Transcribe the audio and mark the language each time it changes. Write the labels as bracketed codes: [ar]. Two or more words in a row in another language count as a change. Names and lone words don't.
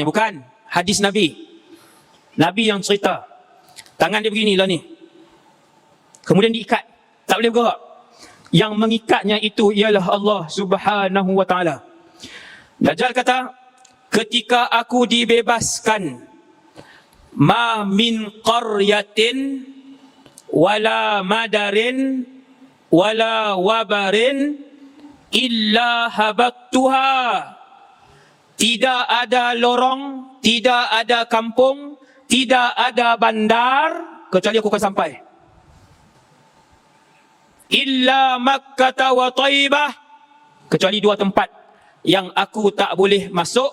[ms] Bukan. Hadis Nabi. Nabi yang cerita. Tangan dia beginilah ni. Kemudian diikat. Tak boleh bergerak. Yang mengikatnya itu ialah Allah [ar] سبحانه وتعالى. [ms] Dajjal kata, ketika aku dibebaskan, [ar] ما من قرية ولا مدر ولا وبر إلا هبطتها. [ms] Tidak ada lorong, tidak ada kampung, tidak ada bandar, kecuali aku akan sampai. [ar] إلا مكة وطيبة, [ms] kecuali 2 tempat yang aku tak boleh masuk.